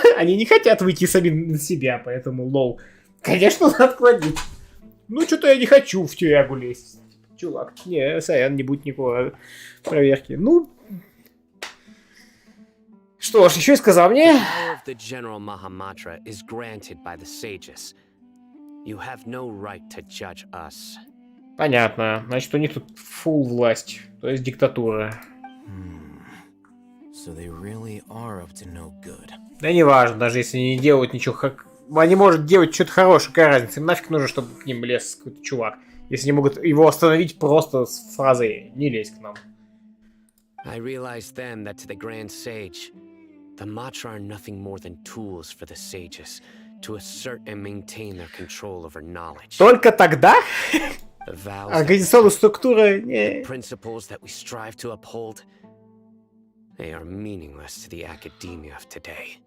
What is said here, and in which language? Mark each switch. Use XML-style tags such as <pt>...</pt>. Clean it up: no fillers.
<ru>Они не хотят выйти сами на себя, поэтому, лол. Конечно, надо отклонить. Ну, что-то я не хочу в тюрягу лезть. Чувак, не, сорян, не будет никакой проверки. Ну, что ж, еще и сказал мне.</ru> <en>Power of the General Mahamatra is granted by the sages. You have no right to judge us.</en> <ru>Понятно. Значит, у них тут фулл власть, то есть диктатура.</ru> <en>So they really are up to no good.</en> <ru>Да не важно, даже если они не делают ничего как... Они могут делать что-то хорошее, какая разница. Им нафиг нужно, чтобы к ним лез какой-то чувак. Если они могут его остановить просто с фразой «не лезь к нам».</ru> <en>I realized then that to the Grand Sage, the Matra are nothing more than tools for the sages to assert and maintain their control over knowledge.</en> <ru>Только тогда?</ru> <en>The vows,</en> <ru>Организационная структура...</ru> <en>the principles that we strive to uphold, they are meaningless to the academia of today.</en>